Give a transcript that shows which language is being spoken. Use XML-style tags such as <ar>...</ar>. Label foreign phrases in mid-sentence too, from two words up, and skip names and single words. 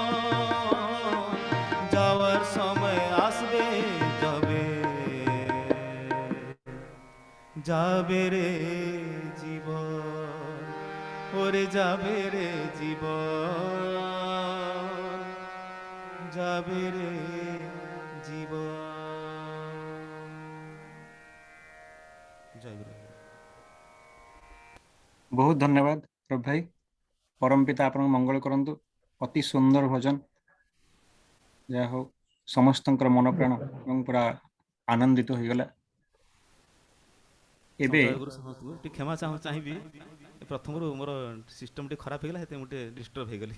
<bn>যাওয়ার সময় আসবে যাবে যাবে রে জীবন, ওরে যাবে রে জীবন, যাবে রে জীবন। জয় গুরু।</bn> <or>ବହୁତ ଧନ୍ୟବାଦ ପ୍ରଭୁ ଭାଇ। ପରମ ପିତା ଆପଣଙ୍କ ମଙ୍ଗଳ କରନ୍ତୁ। ଅତି ସୁନ୍ଦର ଭଜନ, ଯାହା ହଉ ସମସ୍ତଙ୍କର ମନ ପ୍ରାଣ ଏବଂ ପୁରା ଆନନ୍ଦିତ ହୋଇଗଲା। ଏବେ ଜୟ ଗୁରୁ ସମସ୍ତଙ୍କୁ ଟିକେ କ୍ଷମା ଚାହିଁବି, ପ୍ରଥମରୁ ମୋର ସିଷ୍ଟମ ଟିକେ ଖରାପ ହେଇଗଲା, ସେଥିପାଇଁ ମୁଁ ଟିକେ ଡିଷ୍ଟର୍ବ ହେଇଗଲି।</or>